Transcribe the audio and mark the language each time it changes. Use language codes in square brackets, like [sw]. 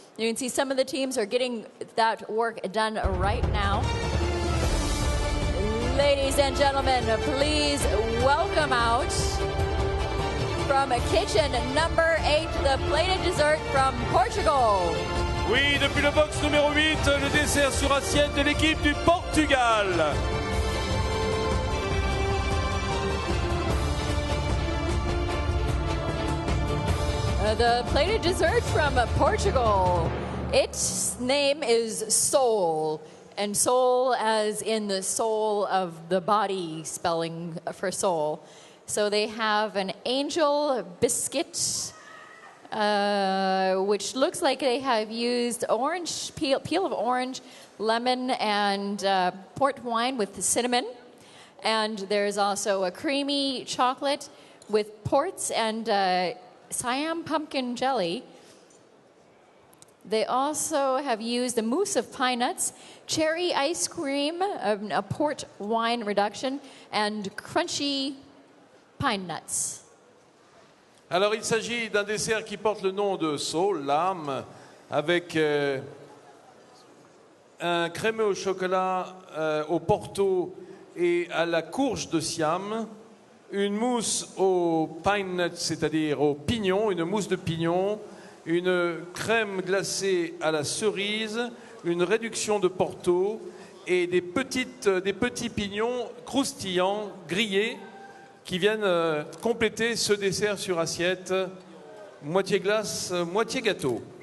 [en] You can see some of the teams are getting that work done right now. Ladies and gentlemen, please welcome out from kitchen number 8, the plated dessert from Portugal. [fr] Oui, depuis le box numéro 8, le dessert sur assiette de l'équipe du Portugal. [en] The plated dessert from Portugal. Its name is Soul, and soul as in the soul of the body, spelling for soul. So they have an angel biscuit, which looks like they have used orange peel of orange, lemon, and port wine with cinnamon. And there's also a creamy chocolate with ports and Siam pumpkin jelly. They also have used a mousse of pine nuts, cherry ice cream, a port wine reduction, and crunchy pine nuts. [fr] Alors il s'agit d'un dessert qui porte le nom de Soul, l'âme, avec un crémeux au chocolat, au porto et à la courge de Siam, une mousse au pine nuts, c'est-à-dire au pignon, une mousse de pignon, une crème glacée à la cerise, une réduction de porto et des petits pignons croustillants grillés qui viennent compléter ce dessert sur assiette, moitié glace, moitié gâteau.